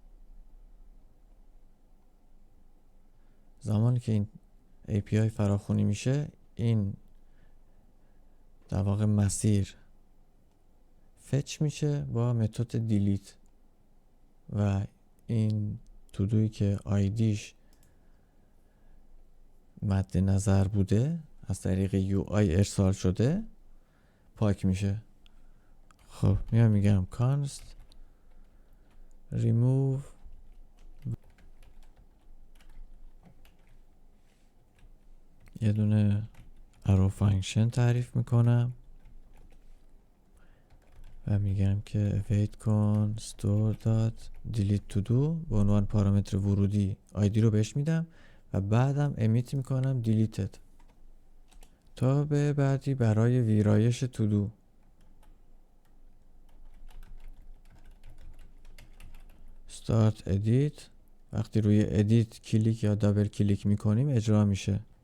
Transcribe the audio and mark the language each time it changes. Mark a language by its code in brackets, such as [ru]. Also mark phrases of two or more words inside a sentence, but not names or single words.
[fa] زمانی که این API فراخوانی میشه این در واقع مسیر فچ میشه با متد دیلیت و این تودویی که آیدیش مد نظر بوده از طریق یو آی ارسال شده پاک میشه. خب میگم [en] const remove [fa] یه دونه [en] arrow function [fa] تعریف میکنم و میگم که await کن [en] store dot delete to do [fa] به عنوان پارامتر ورودی آیدی رو بهش میدم و بعدم امیت میکنم deleted تا به بعدی برای ویرایش [en] to do. start edit [fa] وقتی روی edit کلیک یا [en] double click [fa] میکنیم اجرا میشه.